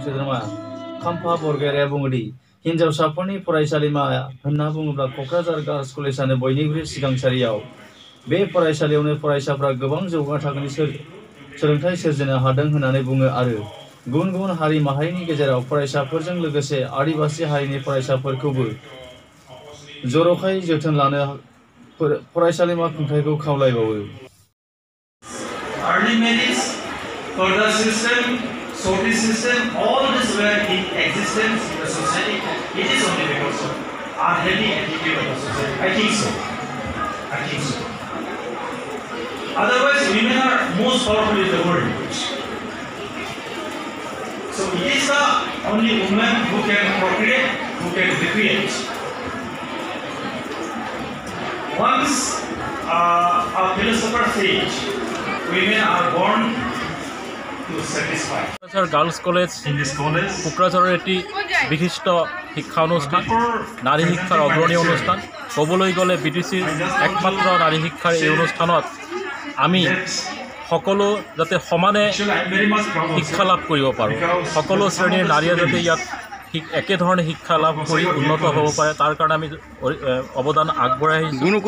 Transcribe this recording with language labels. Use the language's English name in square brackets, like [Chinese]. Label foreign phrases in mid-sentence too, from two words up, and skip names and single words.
[Bodo] सोद्रोमा खाम्फा बरगयारिया बुङोदि हिनजावसाफोरनि फरायसालिमा होनना बुङोब्ला कक्राझार गार्लस कलेजानो बयनिख्रुइ सिगां सारियाव बे फरायसालियावनो फरायसाफ्रा गोबां जौगा थाखोनि सोलोंथाइ सोरजिनो हादों होननानै बुङो आरो गुबुन गुबुन हारि माहारिनि गेजेराव फरायसाफोरजों लोगोसे आदिवासि हारिनि फरायसाफोरखौबो जर'खायै जोथोन लानो फरायसालिमा खुंथायखौ खावलायबावो। [English] Early marriage, further system, sorting system, all this were in existence in the society. It is only because of unhealthy attitude of the society. I think so. Otherwise, women are most powerful in the world. So it is the only woman who can procreate, who can recreate. Once a philosopher said, women are born to satisfy. Kokrajhar Girls College in this college, [Assamese] Kokrajharer [Bangla] এটি বিশিষ্ট শিক্ষা অনুষ্ঠান নারী শিক্ষার অগ্রণী অনুষ্ঠান [Assamese] কবলৈ গলে BTCৰ একমাত্ৰ নারী শিক্ষাৰ এই অনুষ্ঠানত আমি সকলো যাতে সমানে শিক্ষা লাভ কৰিব পাৰোঁ সকলো শ্ৰেণীৰ নাৰীয়ে যাতে ইয়াত একে ধৰণে শিক্ষা লাভ কৰি উন্নত হ'ব পাৰে তাৰ কাৰণে আমি অৱদান আগবঢ়াই আহিছোঁ।